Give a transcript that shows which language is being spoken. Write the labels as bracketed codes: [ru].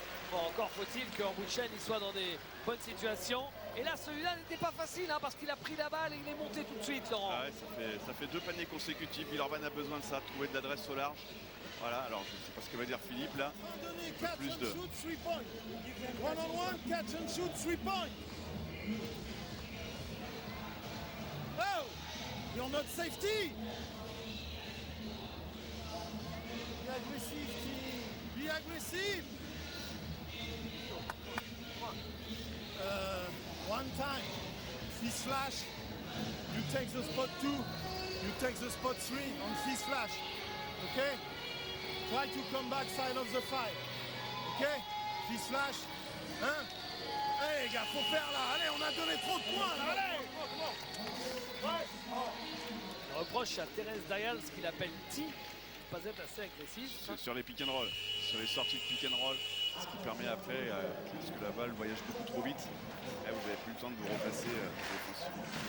[fr] Bon, encore faut-il qu'Ambouchen soit dans des bonnes situations. Et là, celui-là n'était pas facile hein, parce qu'il a pris la balle et il est monté tout de suite, Laurent. Ah ouais, ça fait 2 paniers consécutifs. Villeurbanne a besoin de ça, trouver de l'adresse au large. Voilà, alors je ne sais pas ce que va dire Philippe là. Plus de. [en] One-on-one, catch and shoot, 3 points. Oh, you're not safety. Be aggressive, team. Be aggressive. One time, fist flash. You take the spot 2. You take the spot 3 on fist flash. Okay? Try to come back side of the 5. Okay? Fist flash. Hein? [fr] Allez les gars, faut faire là. Allez, on a donné trop de points là. Allez! On reproche à Terence Dials qu'il appelle T, pas être assez agressif. Sur les pick and roll, sur les sorties de pick and roll, ce qui permet après, parce que la balle voyage beaucoup trop vite, là, vous n'avez plus le temps de vous replacer défensivement.